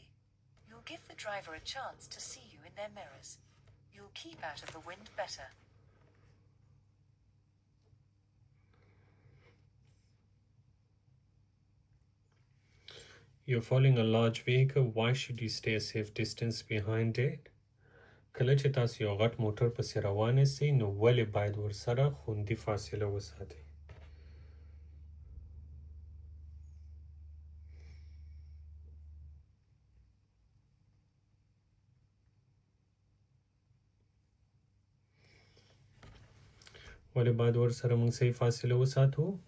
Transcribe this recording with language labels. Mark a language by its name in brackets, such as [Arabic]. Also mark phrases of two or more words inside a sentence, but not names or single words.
[English] You'll give the driver a chance to see you in their mirrors. You'll keep out of the wind better. You're following a large vehicle. Why should you stay a safe distance behind it? [Pashto] کله چې تاسو یو غټ موټر پسې روان یاستئ نو ولې باید ورسره خوندي فاصله وساتئ؟ ولې باید ورسره موږ صحیح فاصله وساتو؟